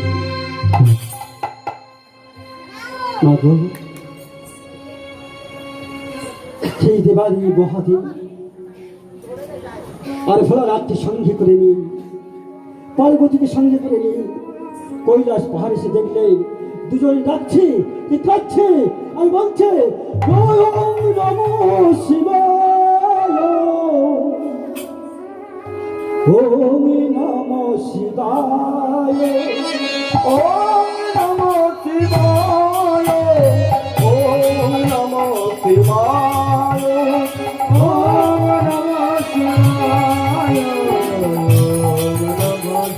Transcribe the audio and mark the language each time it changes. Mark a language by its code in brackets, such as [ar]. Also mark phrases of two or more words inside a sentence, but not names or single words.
[bn] মাগো, সেই দেবালী মহাদেব আর ভোলানাথকে সঙ্গে করে নিন, পার্বতীকে সঙ্গে করে নিন কৈলাস পাহাড়ে এসে দেখলেন দুজন ডাকছে, কি কাঁদছে আর বলছে [sa] ওম নমো শিবায়, ওম নমো শিবায়, ওম নমো শিবায়, ওম নমো শিবায়, ওম নমো শিবায়, ওম নমো